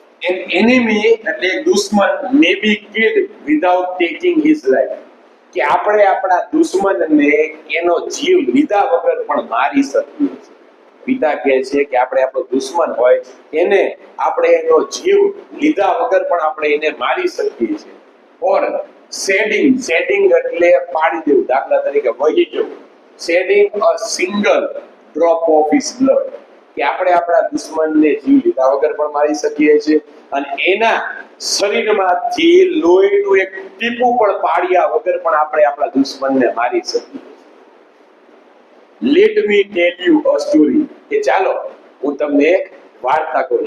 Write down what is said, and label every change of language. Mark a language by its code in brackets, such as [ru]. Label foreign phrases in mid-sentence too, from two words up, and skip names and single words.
[en] An enemy [gu] એટલે એક દુશ્મન [en] may be killed without taking his life. [gu] કે આપણે આપણા દુશ્મનને એનો જીવ લીધા વગર પણ મારી શકીએ છીએ. પિતા કહે છે કે આપણે આપણો દુશ્મન હોય એને આપણે એનો જીવ લીધા વગર પણ આપણે એને મારી શકીએ છીએ. ઓર shedding એટલે પાડી દેવું, દાખલા તરીકે વહી જવું. [en] shedding a single drop of his blood, [gu] કે આપણે આપણા દુશ્મનને જીવ લીધા વગર પણ મારી શકીએ છીએ અને એના શરીરમાંથી લોહીનું એક ટીપું પણ પાડ્યા વગર પણ આપણે આપણા દુશ્મનને મારી શકીએ. [en] let me tell you a story, [gu] કે ચાલો હું તમને એક વાર્તા કહું.